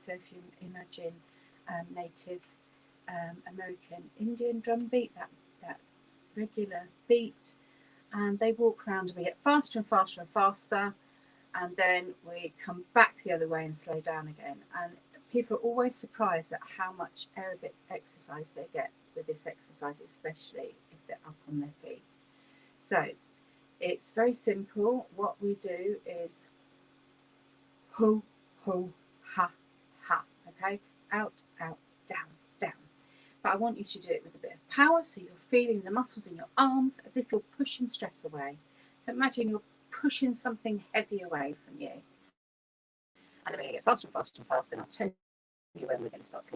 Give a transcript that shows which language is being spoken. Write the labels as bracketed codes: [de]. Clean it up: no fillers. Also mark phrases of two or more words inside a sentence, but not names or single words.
[en] So if you imagine Native American Indian drum beat, that regular beat, and they walk around and we get faster and faster and faster, and then we come back the other way and slow down again. And people are always surprised at how much aerobic exercise they get with this exercise, especially if they're up on their feet. So it's very simple. What we do is ho, ho, ha, ha. Okay, out, out, down, down. But I want you to do it with a bit of power, so you're feeling the muscles in your arms as if you're pushing stress away. So imagine you're pushing something heavy away from you. And then we're going to get faster and faster and faster, and I'll tell you when we're going to start slowing.